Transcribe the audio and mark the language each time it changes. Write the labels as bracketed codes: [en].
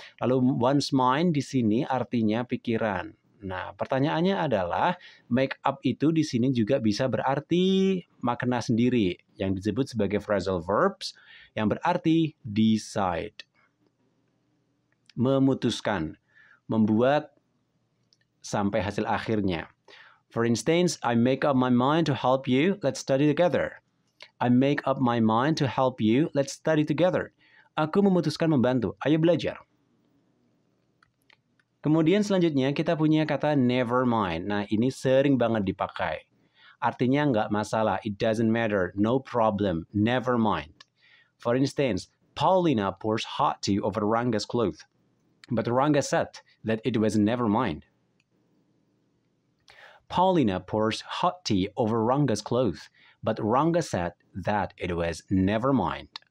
[id] Lalu one's mind di sini artinya pikiran. Nah, pertanyaannya adalah make up itu di sini juga bisa berarti makna sendiri yang disebut sebagai phrasal verbs yang berarti decide. Memutuskan, membuat sampai hasil akhirnya. [en] For instance, I make up my mind to help you, let's study together. I make up my mind to help you, let's study together. [id] Aku memutuskan membantu, ayo belajar. Kemudian selanjutnya kita punya kata never mind. Nah, ini sering banget dipakai. Artinya nggak masalah, [en] it doesn't matter, no problem, never mind. For instance, Paulina pours hot tea over Ranga's clothes. But Ranga said that it was never mind. Paulina pours hot tea over Ranga's clothes. But Ranga said that it was never mind.